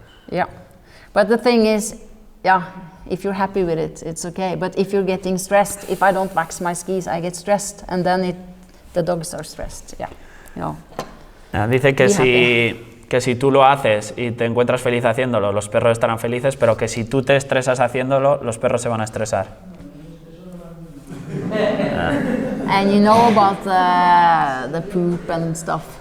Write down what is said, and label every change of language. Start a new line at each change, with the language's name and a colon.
English: Yeah, but the thing is, yeah, if you're happy with it, it's okay. But if you're getting stressed, if I don't wax my skis, I get stressed, and then the dogs are stressed. Yeah, you know.
Spanish: Dice que si tú lo haces y te encuentras feliz haciéndolo, los perros estarán felices, pero que si tú te estresas haciéndolo, los perros se van a estresar.
English: And you know about the poop and stuff.